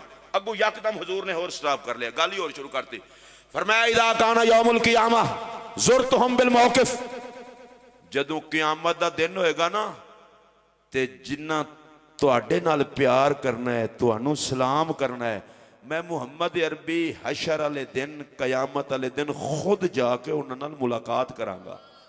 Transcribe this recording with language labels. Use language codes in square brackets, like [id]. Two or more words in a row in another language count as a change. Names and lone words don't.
[pa] اگو یکدم حضور نے ہور سٹاپ کر لیا، گل ہی ہور شروع کرتی. [ar] فرمایا إذا كان يوم القيامة زرتهم بالموقف. [pa] جدوں قیامت دا دن ہوئے گا نا تے جنہاں تہاڈے نال پیار کرنا ہے، تہانوں سلام کرنا ہے، میں محمد عربی حشر والے دن، قیامت والے دن خود جا کے انہاں نال ملاقات کراں گا.